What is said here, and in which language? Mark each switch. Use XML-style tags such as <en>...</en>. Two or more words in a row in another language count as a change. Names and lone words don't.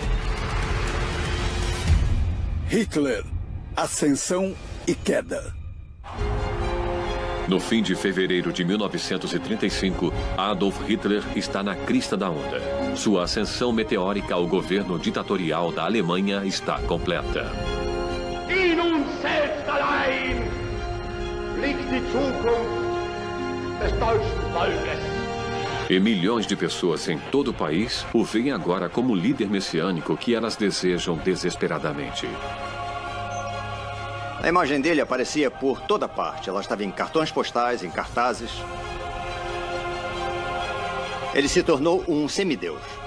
<pt>Hitler, ascensão e queda. No fim de fevereiro de 1935, Adolf Hitler está na crista da onda. Sua ascensão meteórica ao governo ditatorial da Alemanha está completa.</pt> <de>In uns selbst allein liegt die Zukunft des deutschen Volkes.</de> <pt>E milhões de pessoas em todo o país o veem agora como líder messiânico que elas desejam desesperadamente. A imagem dele aparecia por toda parte. Ela estava em cartões postais, em cartazes. Ele se tornou um semideus.</pt>